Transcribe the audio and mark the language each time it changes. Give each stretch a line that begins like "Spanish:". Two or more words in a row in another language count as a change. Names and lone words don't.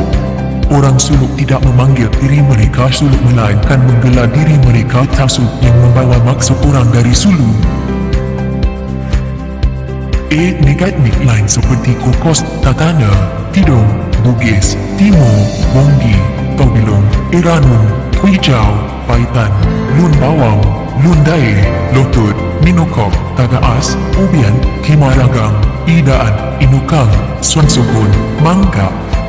Malay: Orang Suluk tidak memanggil diri mereka Suluk melainkan menggelar diri mereka Tausuk yang membawa maksud orang dari Sulu. Etnik-etnik lain seperti Kokos, Tatana, Tidung, Bugis, Timur, Bonggi, Tobilong, Iranun, Hijau, Paitan, Lun Bawang, Lundai, Lotut, Minokok, Tagaas, Ubian, Kimaragang, Idaan, Inukang, Swansukun, Mangga,